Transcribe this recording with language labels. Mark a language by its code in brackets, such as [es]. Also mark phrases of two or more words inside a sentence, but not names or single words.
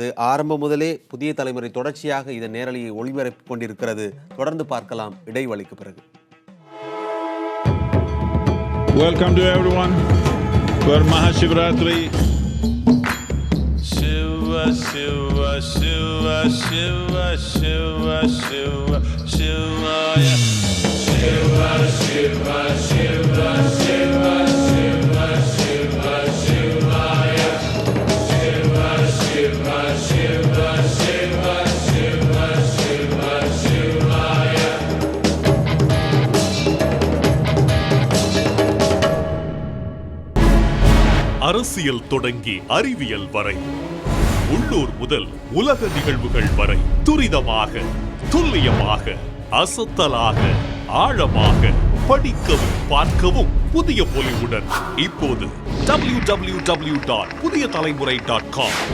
[ta] ஆரம்பம் முதலே புதிய தலைமுறை தொடர்ச்சியாக இதன் நேரலையை ஒளிபரப்பிக் கொண்டிருக்கிறது. தொடர்ந்து பார்க்கலாம் இடைவெளிக்கு பிறகு. [en] Welcome to everyone for Mahashivratri. Shiva Shiva Shiva Shiva Shiva Shiva Shivaya Shiva Shiva Shiva Shiva Shiva Shiva Shivaya Shiva Shiva Shiva Shiva Shiva Shiva Shivaya. [ta] அரசியல் தொடங்கி அறிவியல் வரை, உள்ளூர் முதல் உலக நிகழ்வுகள் வரை துரிதமாக, துல்லியமாக, அசத்தலாக, ஆழமாக படிக்கவும் பார்க்கவும் புதிய பொலிவுடன் இப்போது www.புதியதலைமுறை.com.